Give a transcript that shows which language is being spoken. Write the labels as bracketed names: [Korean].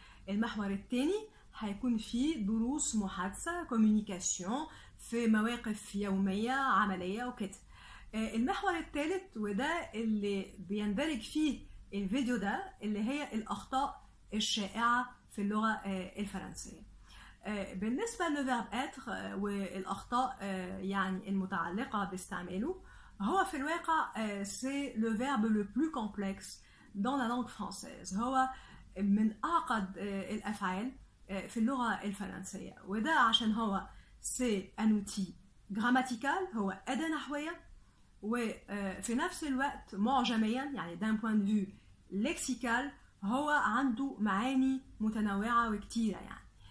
[Arabic] المحور الثاني هيكون فيه دروس محادثة كوميونيكاسيون في مواقف يومية عملية وكده. المحور الثالث وده اللي بيندرج فيه الفيديو ده اللي هي الأخطاء الشائعة في اللغة الفرنسية. بالنسبة للفيرب être والأخطاء يعني المتعلقة باستعماله، هو في الواقع [French] c'est le verbe le plus complexe dans la langue française. [Arabic] هو من أعقد الأفعال في اللغة الفرنسية، وده عشان هو سي ان اوتي جراماتيكال، هو أداة نحوية، وفي نفس الوقت معجميا يعني دان بوين دو فيو لكسيكال هو عنده معاني متنوعة وكتيرة يعني.